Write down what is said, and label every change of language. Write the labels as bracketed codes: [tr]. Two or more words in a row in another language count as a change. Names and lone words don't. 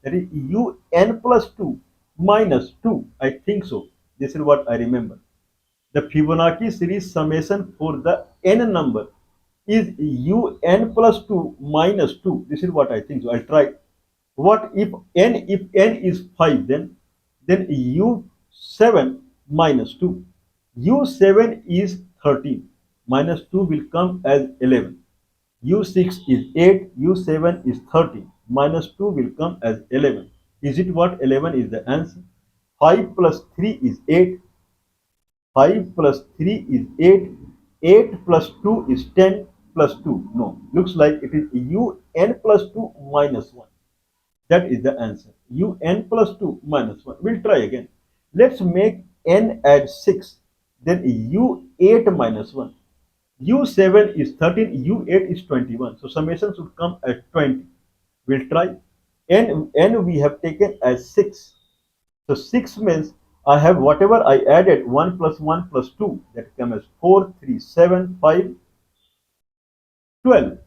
[en] That is un plus 2 minus 2. I think so. This is what I remember. The Fibonacci series summation for the n number is un plus 2 minus 2. This is what I think. So I'll try. What if n is 5, then u7 minus 2. u7 is 13. Minus 2 will come as 11. u6 is 8. u7 is 13. Minus 2 will come as 11. Is it what? 11 is the answer. 5 plus 3 is 8. 5 plus 3 is 8. 8 plus 2 is 10 plus 2. No, looks like it is un plus 2 minus 1. That is the answer. Un plus 2 minus 1. We'll try again. Let's make n add 6. Then u8 minus 1. U7 is 13, U8 is 21. So summation should come at 20. We'll try. N we have taken as 6. So 6 means I have whatever I added 1 plus 1 plus 2, that comes as 4, 3, 7, 5, 12.